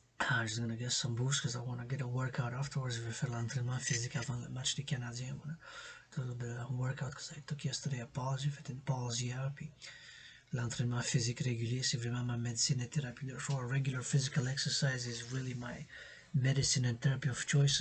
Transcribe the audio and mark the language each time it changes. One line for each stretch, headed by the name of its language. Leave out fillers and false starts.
English: I'm just gonna get some boost because I want to get a workout afterwards.
French: Je vais faire l'entraînement physique avant le match des Canadiens.
English: A little bit of workout because I took yesterday a pause.
French: J'ai fait une pause hier, puis l'entraînement physique régulier, c'est vraiment ma médecine et thérapie de choix.
English: Regular physical exercise is really my medicine and therapy of choice.